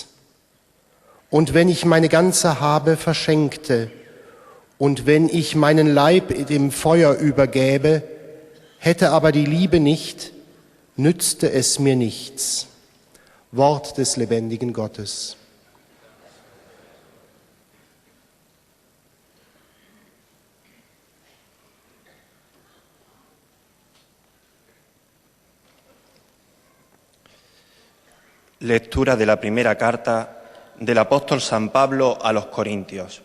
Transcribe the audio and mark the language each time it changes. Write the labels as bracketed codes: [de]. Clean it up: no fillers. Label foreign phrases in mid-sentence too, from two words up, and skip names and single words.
[de] Und wenn ich meine ganze Habe verschenkte und wenn ich meinen Leib dem Feuer übergäbe, hätte aber die Liebe nicht, nützte es mir nichts. Wort des lebendigen Gottes. [es] Lectura de la primera carta del apóstol San Pablo a los Corintios.